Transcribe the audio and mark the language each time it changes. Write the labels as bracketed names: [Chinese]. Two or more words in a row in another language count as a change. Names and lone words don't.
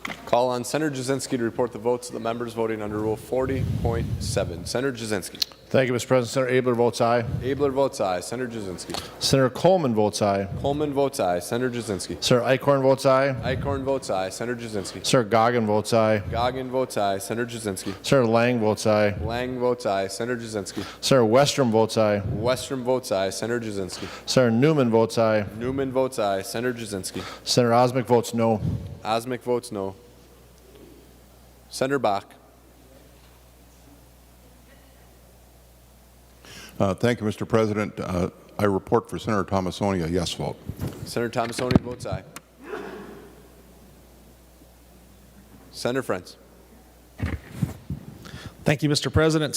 [English] Call on Senator Jasinski to report the votes of the members voting under Rule 40.7. Senator Jasinski. Thank you, Mr. President. Senator Abler votes aye. Abler votes aye. Senator Jasinski. Senator Coleman votes aye. Coleman votes aye. Senator Jasinski. Senator Eichhorn votes aye. Eichhorn votes aye. Senator Jasinski. Senator Goggin votes aye. Goggin votes aye. Senator Jasinski. Senator Lang votes aye. Lang votes aye. Senator Jasinski. Senator Westrom votes aye. Westrom votes aye. Senator Jasinski. Senator Newman votes aye. Newman votes aye. Senator Jasinski. Senator Osmic votes no. Osmic votes no. Senator Bach. Thank you, Mr. President. I report for Senator Tomassoni a yes vote. Senator Tomassoni votes aye. Senator Friends. Thank you, Mr. President.